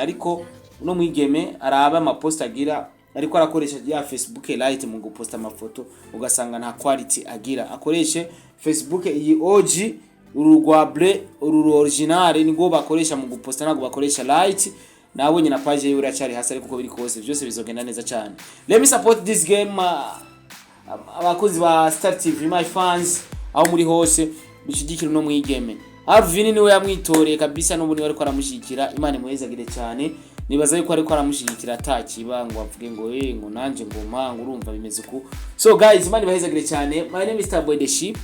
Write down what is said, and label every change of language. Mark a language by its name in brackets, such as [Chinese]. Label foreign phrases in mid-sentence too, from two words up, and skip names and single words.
[Rundi] Ariko uno mwigeme araba amapost agira, ariko arakoresha ya Facebook Lite mu guposta amafoto, ugasanga nta quality agira. Akoreshe Facebook iyi OG, urugwa ble, uru original nigo bakoresha mu guposta, nago bakoresha Lite. Nabonye na page yiwe iracari hasi, ariko uko biri kose byose bizogenda neza cyane. [English] Let me support this game, [Rundi] abakozi ba Star TV, [English] my fans [Rundi] aho muri hose bishigikira no mwigeme. Alvin niwe yamwitoreye kabisa, n'ubu niwe ariko aramushigikira. Imana imuhezagire cyane, nibaza yuko ariko aramushigikira atakiba ngo avuge ngo ngo nanje ngoma ngo urumva bimeze ku. [English] So guys, [Rundi] Imana ibahezagire cyane. [English] My name is Starboy The Ship.